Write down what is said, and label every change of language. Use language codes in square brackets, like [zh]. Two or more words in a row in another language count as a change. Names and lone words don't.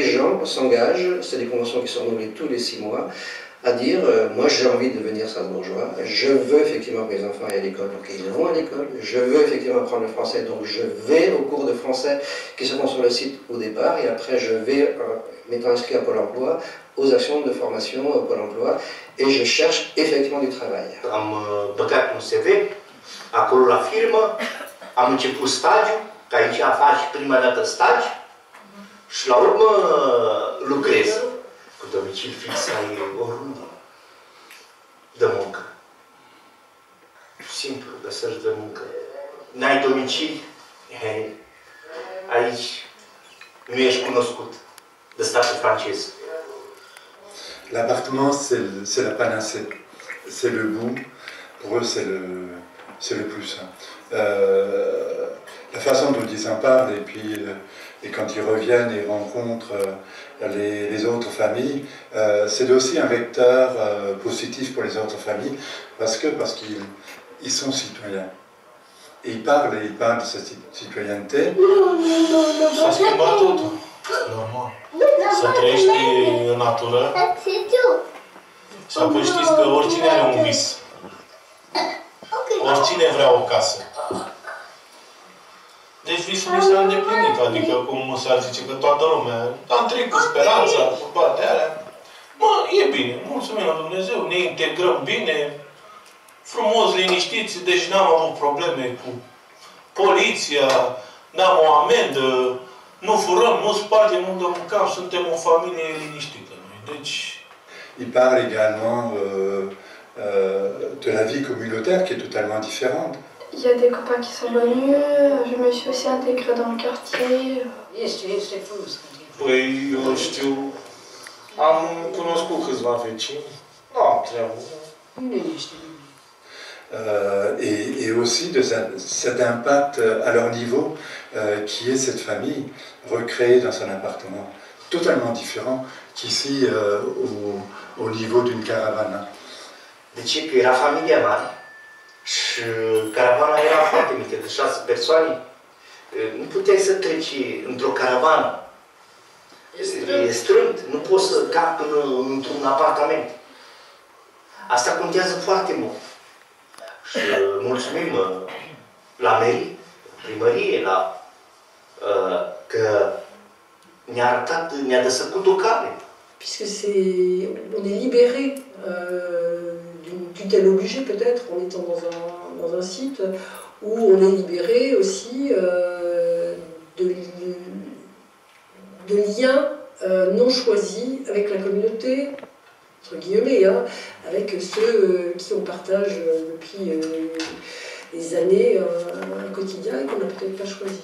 [fr] gens s'engagent, c'est des conventions qui sont renouvelées tous les 6 mois, à dire moi j'ai envie de devenir strasbourgeois, je veux effectivement que mes enfants aillent à l'école, donc ils vont à l'école, je veux effectivement apprendre le français, donc je vais au cours de français qui se font sur le site au départ, et après je vais, m'étant inscrit à Pôle emploi, aux actions de formation au Pôle emploi, et je cherche effectivement du travail. [ro] Am băgat un CV, acolo la firmă, am început stagiu, că aici faci prima dată stagi, și la urmă lucrez. Cu domicil fix ai oriunde de muncă. Simplu, găsești de muncă. N-ai domicil, aici nu ești cunoscut de statul francez. [fr] L'appartement, c'est la panacée, c'est le bout, pour eux c'est le plus. La façon dont ils en parlent et quand ils reviennent et rencontrent les autres familles, c'est aussi un vecteur positif pour les autres familles parce qu'ils sont citoyens. Et ils parlent de cette citoyenneté. [ro] S-a schimbat totul. Normal. Să trăiești în natură. Și apoi știți că oricine are un vis. Oricine vrea o casă. Deci visul mi s-a îndeplinit, adică cum s-ar zice că toată lumea am trăit cu speranța, cu toate alea. Mă, e bine, mulțumim la Dumnezeu, ne integrăm bine, frumos, liniștiți, deci n-am avut probleme cu poliția, n-am o amendă, nu furăm, nu spargem, nu dăm cap, suntem o familie liniștită noi. Deci... [fr] Il parle également de la vie communautaire qui est totalement différente. Il y a des copains qui sont venus, je me suis aussi intégrée dans le quartier. [ro] Păi, eu știu, am cunoscut câțiva vecini, nu am treabă. [fr] Et aussi de cet impact à leur niveau qui est cette famille recréée dans son appartement, totalement différent qu'ici au niveau d'une caravane. [ro] Deci că era familia mare și caravana era foarte mică, de 6 persoane. Nu puteai să treci într-o caravană. E strâmt, nu poți să capi într-un apartament. Asta contează foarte mult. Și mulțumim la mairie, primărie, că ne-a arătat, ne-a desăcut o cale. [fr] Puisque on est libéré d'une tutelle obligée peut-être en étant dans un site où on est libéré aussi de liens non choisis avec la communauté, entre guillemets, avec ceux qui on partage depuis des années un quotidien et qu'on n'a peut-être pas choisi.